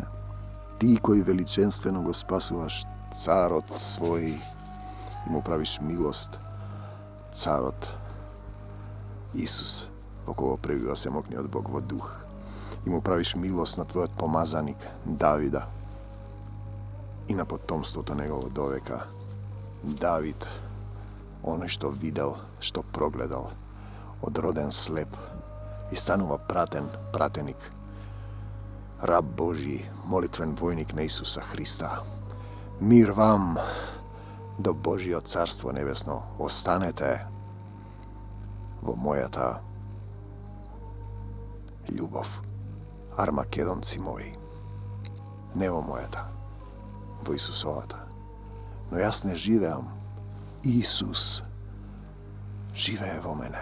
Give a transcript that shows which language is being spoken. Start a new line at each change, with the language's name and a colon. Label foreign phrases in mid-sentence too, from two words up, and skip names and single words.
Macedonian: Ти кој величенствено го спасуваш царот свој и му правиш милост, царот Исус, во кого пребива семокниот Бог во дух, и му правиш милост на твојот помазаник Давида и на потомството негово довека. Давид, оној што видел, што прогледал, одроден слеп и станува пратеник, раб Божи, молитвен војник на Исуса Христа. Мир вам do Božjo carstvo nebesno ostanete vo мојата љубов, армакедонци мои, не во мојата, во Исусовата. Но јас не живеам, Исус живее во мене.